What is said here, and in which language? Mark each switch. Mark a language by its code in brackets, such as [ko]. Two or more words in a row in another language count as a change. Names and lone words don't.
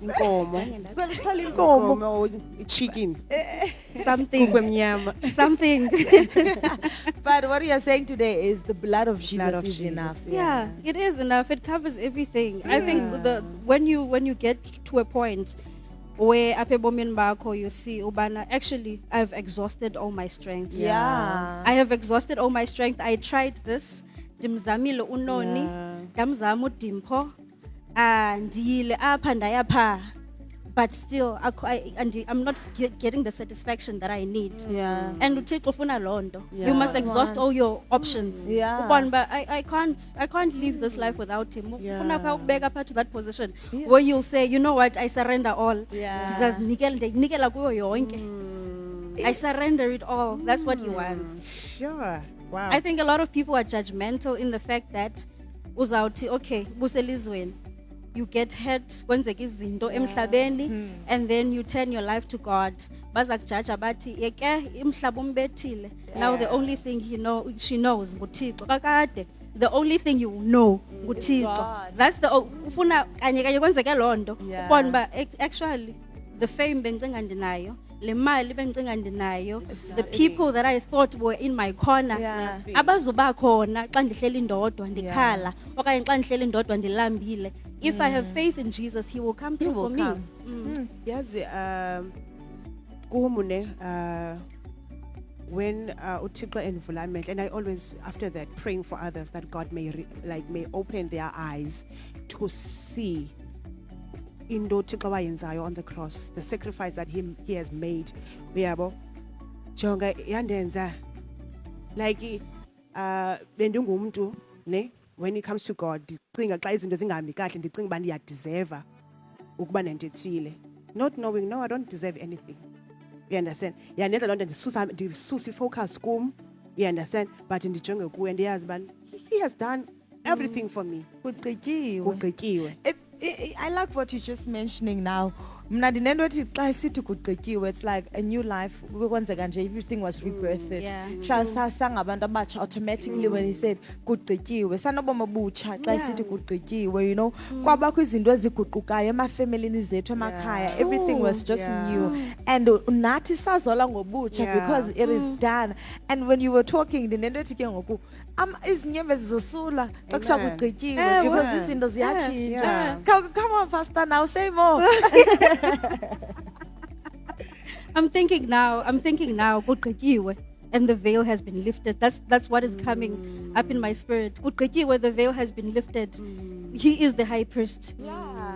[xh] Inkomo. Kufuneka ndixhele inkomo. Inkomo chicken. [en] Something. [xh] Kwemnyama. [en] Something. But what you are saying today is the blood of Jesus Blood of is Jesus, enough. Yeah, it is enough. It covers everything. I think when you get to a point where [xh] apha ebomini bakho [en] you see ubana actually I've exhausted all my strength. Yeah. I have exhausted all my strength. I tried this. [xh] Ndimzamile unoni, [en] Yeah. [xh] ndamzama uDimpho, ndiyile apha ndayapha. [en] But still I'm not getting the satisfaction that I need. Yeah. [xh] And uThixo ufuna loo nto. [en] Yeah. You must That's what exhaust he all your options. Yeah. [xh] Ubone uba [en] I can't live this life without him. [xh] Ufuna phaa ukubeka phaa [en] to that position Yeah. where you'll say, you know what, I surrender all. Yeah. [xh] Ndinikela kuyo yonke. [en] I surrender it all. That's what he wants. Sure. Wow. I think a lot of people are judgmental in the fact that [xh] uzawuthi okay buselizweni [en] you get hurt, [xh] kwenzeka izinto emhlabeni, [en] and then you turn your life to God. [xh] Baza kujaja bathi yeke imhlaba umbethile. [en] Now the only thing she knows nguThixo. Kakade the only thing you know nguThixo. God. That's the [xh] ufuna kanye kanye kwenzeke lonto. [en] Yeah. [xh] Ubona ba [en] actually the fame [xh] bengicinga ndinayo, le mali bengicinga ndinayo, [en] the people that I thought were in my corner, Yeah. [xh] abazuba khona xa ndihleli ndodwa ndikhala okanye xa ndihleli ndodwa ndilambile. [en] If I have faith in Jesus, he will come through will for come. me. [xh] yazi kuhumune when uThixo envula amehlo, [en] and I always after that praying for others that God may may open their eyes to see into [xh] uThixo wayenzayo [en] on the cross, the sacrifice that he has made. [xh] Uyabo jonga yandenza like bendingumntu ne [en] when it comes to God [xh] ndicinga xa izinto zingahambi kahle ndicinga uba ndiyadeserva ukuba nento ethile, [en] not knowing no I don't deserve anything. You understand? [xh] Yandenza loo nto ndisusa ifocus kum, [en] you understand, but [xh] ndijonge kuye ndiyazi uba [en] he has done everything for me. [xh] Kugqityiwe. Kugqityiwe. [en] I like what you're just mentioning now. [xh] Mna ndinento ethi xa sithi kugqityiwe, [en] it's like a new life. [xh] Kwenzeka nje [en] everything was rebirthed. Yeah. [xh] Sangabantu abatsha [en] automatically when he said kugqityiwe. [xh] Sanobomi obutsha xa sithi kugqityiwe, [en] you know. [xh] Kwabakho izinto eziguqukayo emafamilini zethu emakhaya. [en] Everything was just new. And [xh] nathi sazola ngobutsha [en] because it is done. And when you were talking [xh] ndinento ethi ke ngoku izinyembe zizosula xa kusha kugqityiwe because izinto ziyatshintsha. [en] Come on, Pastor, now say more. I'm thinking now, kugqityiwe, and the veil has been lifted. That's what is coming up in my spirit. Kugqityiwe, the veil has been lifted. He is the high priest. Yeah.